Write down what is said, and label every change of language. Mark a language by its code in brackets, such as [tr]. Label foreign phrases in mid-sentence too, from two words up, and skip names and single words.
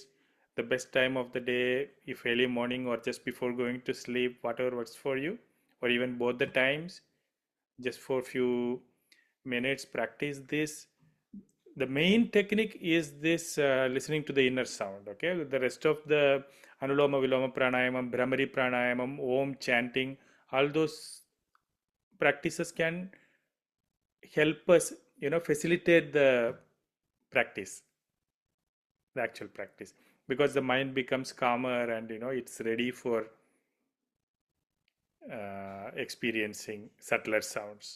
[en] The best time of the day, if early morning or just before going to sleep, whatever works for you, or even both the times, just for few minutes practice this. The main technique is this listening to the inner sound. Okay, the rest of the anuloma viloma pranayamam, brahmari pranayamam, om chanting, all those practices can help us, facilitate the practice, the actual practice, because the mind becomes calmer and it's ready for experiencing subtler sounds.